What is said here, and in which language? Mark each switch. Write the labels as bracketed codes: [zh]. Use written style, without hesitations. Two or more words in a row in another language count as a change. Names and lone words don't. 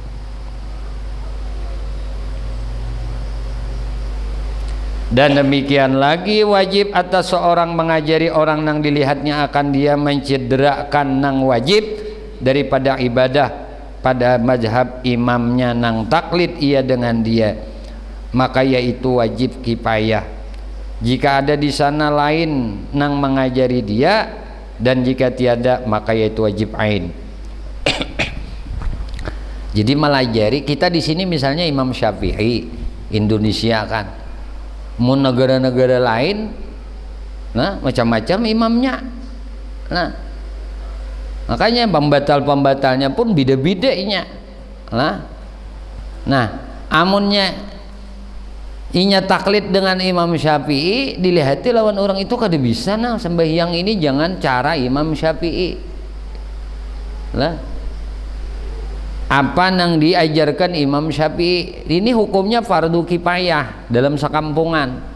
[id] Dan demikian lagi wajib atas seorang mengajari orang nang dilihatnya akan dia mencederakan nang wajib daripada ibadah pada mazhab imamnya nang taklid ia dengan dia, maka yaitu wajib kifayah. Jika ada di sana lain nang mengajari dia dan jika tiada maka yaitu wajib ain. Jadi melajari kita di sini misalnya Imam Syafi'i Indonesia kan. Mau negara-negara lain nah macam-macam imamnya. Nah makanya pembatal-pembatalnya pun beda-bedanya. Nah amunnya inya taklid dengan Imam Syafi'i dilihati lawan orang itu kada bisa nah sembahyang ini jangan cara Imam Syafi'i lah apa nang diajarkan Imam Syafi'i ini hukumnya fardu kifayah dalam sekampungan.